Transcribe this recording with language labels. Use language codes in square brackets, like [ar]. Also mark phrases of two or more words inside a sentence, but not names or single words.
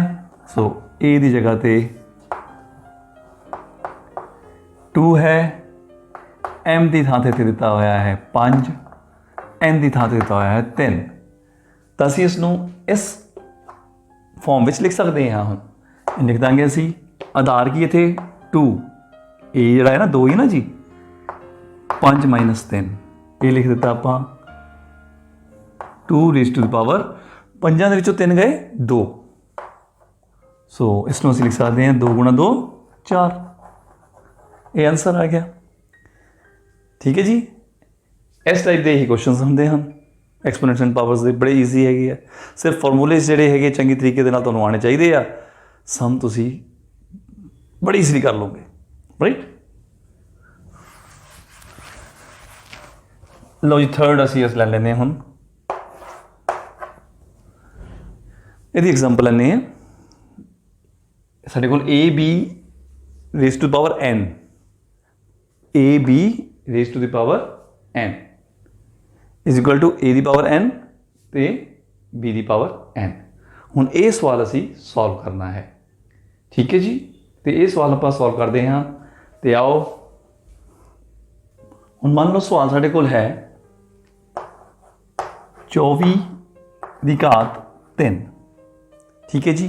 [pa] ਸੋ a ਦੀ ਜਗ੍ਹਾ 'ਤੇ 2 ਹੈ, m ਦੀ ਥਾਂ 'ਤੇ ਇੱਥੇ ਦਿੱਤਾ ਹੋਇਆ ਹੈ 5, n ਦੀ ਥਾਂ 'ਤੇ ਦਿੱਤਾ ਹੋਇਆ ਹੈ 3। ਤਾਂ ਅਸੀਂ ਇਸ ਨੂੰ ਇਸ ਫਾਰਮ ਵਿੱਚ ਲਿਖ ਸਕਦੇ ਹਾਂ। ਹੁਣ ਲਿਖ ਦਾਂਗੇ ਅਸੀਂ ਆਧਾਰ ਕੀ ਇੱਥੇ 2, a ਜਿਹੜਾ ਹੈ ਨਾ 2 ਹੀ ਨਾ ਜੀ, 5 - 3 ਇਹ ਲਿਖ ਦਿੱਤਾ ਆਪਾਂ 2 [en] raised to the power, [pa] 5 ਦੇ ਵਿੱਚੋਂ 3 ਗਏ 2, ਸੋ ਇਸ ਨੂੰ ਅਸੀਂ ਲਿਖ ਸਕਦੇ ਹਾਂ 2 × 2 4, ਇਹ ਆਨਸਰ ਆ ਗਿਆ। ਠੀਕ ਹੈ ਜੀ, ਇਸ ਟਾਈਪ ਦੇ ਹੀ ਕੁਐਸਚਨਸ ਹੁੰਦੇ ਹਨ [en] exponents and powers [pa] ਦੇ, ਬੜੇ ਈਜ਼ੀ ਹੈਗੇ ਆ। ਸਿਰਫ ਫਾਰਮੂਲੇ ਜਿਹੜੇ ਹੈਗੇ ਚੰਗੇ ਤਰੀਕੇ ਦੇ ਨਾਲ ਤੁਹਾਨੂੰ ਆਉਣੇ ਚਾਹੀਦੇ ਆ, ਸਮ ਤੁਸੀਂ ਬੜੀ ਈਜ਼ੀਲੀ ਕਰ ਲਓਗੇ, ਰਾਈਟ। ਲਓ ਜੀ, ਥਰਡ ਅਸੀਂ ਇਸ ਲੈ ਲੈਂਦੇ ਹਾਂ। ਹੁਣ ਇਹਦੀ ਐਗਜ਼ਾਮਪਲ ਲੈਂਦੇ ਹਾਂ। ਸਾਡੇ ਕੋਲ [en] ab raised to the power n, ab raised to the power n is equal to a [pa] ਦੀ ਪਾਵਰ n ਤੇ b ਦੀ ਪਾਵਰ n। ਹੁਣ ਇਹ ਸਵਾਲ ਅਸੀਂ ਸੋਲਵ ਕਰਨਾ ਹੈ, ਠੀਕ ਹੈ ਜੀ। ਤੇ ਇਹ ਸਵਾਲ ਆਪਾਂ ਸੋਲਵ ਕਰਦੇ ਹਾਂ। ਤੇ ਆਓ ਹੁਣ ਮੰਨ ਲਓ ਸਵਾਲ ਸਾਡੇ ਕੋਲ ਹੈ 24 ਦੀ ਘਾਤ 3, ਠੀਕ ਹੈ ਜੀ।